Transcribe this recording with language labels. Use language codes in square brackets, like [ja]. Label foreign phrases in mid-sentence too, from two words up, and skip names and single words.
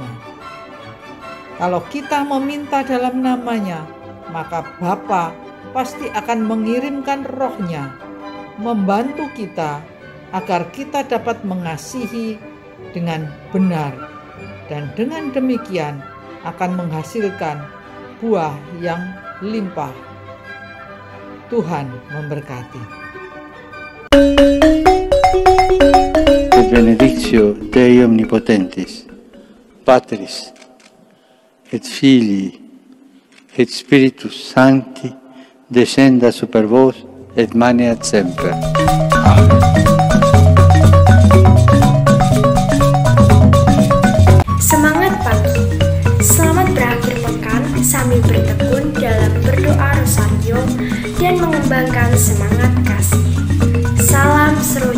[id] Kalau kita meminta dalam namanya, maka Bapa pasti akan mengirimkan Roh-Nya, membantu kita agar kita dapat mengasihi dengan benar, dan dengan demikian akan menghasilkan buah yang limpah. Tuhan memberkati. [la] Benedictio Dei Omnipotentis, Patris et Filii et Spiritus Sancti, descenda super vos et maneat semper. Amen. [id] Semangat pagi, selamat berakhir pekan sambil bertekun dalam berdoa rosario dan mengembangkan semangat kasih. Salam Seroja.